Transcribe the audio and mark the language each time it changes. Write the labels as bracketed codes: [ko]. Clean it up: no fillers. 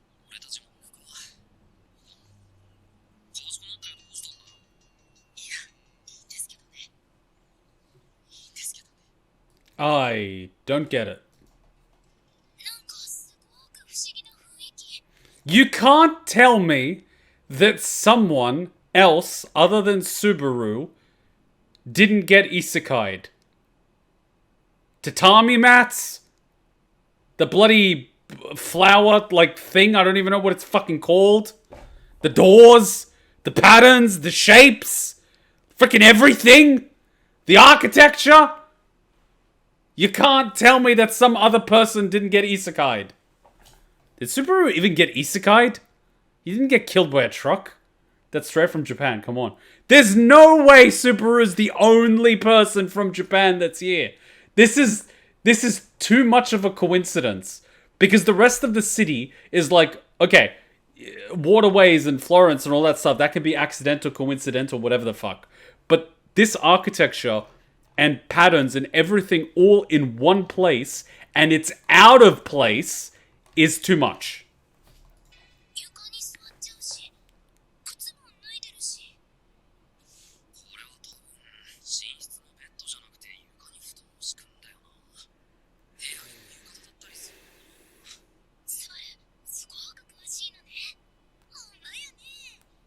[ja] 俺たちも行くか。詳しくなったらどうしたんだ。いや、いいんですけどね。いいんですけどね。 [en] I don't get it. [ja] なんかすごく不思議な雰囲気。 [en] You can't tell me that someone else other than Subaru didn't get isekai'd. Tatami mats? The bloody flower thing, I don't even know what it's fucking called. The doors, the patterns, the shapes, freaking everything. The architecture. You can't tell me that some other person didn't get isekai'd. Did Subaru even get isekai'd? He didn't get killed by a truck. That's straight from Japan, come on. There's no way Subaru's the only person from Japan that's here. This is too much of a coincidence. Because the rest of the city is like, okay, waterways and Florence and all that stuff, that can be accidental, coincidental, whatever the fuck. But this architecture and patterns and everything all in one place, and it's out of place, is too much. [ja] 床に座っちゃうし、靴も脱いでるし。これは多分寝室のベッドじゃなくて床に布団を敷くんだよな。部屋用浴衣だったりするのかな。それすごく詳しいのね。ほんまやね。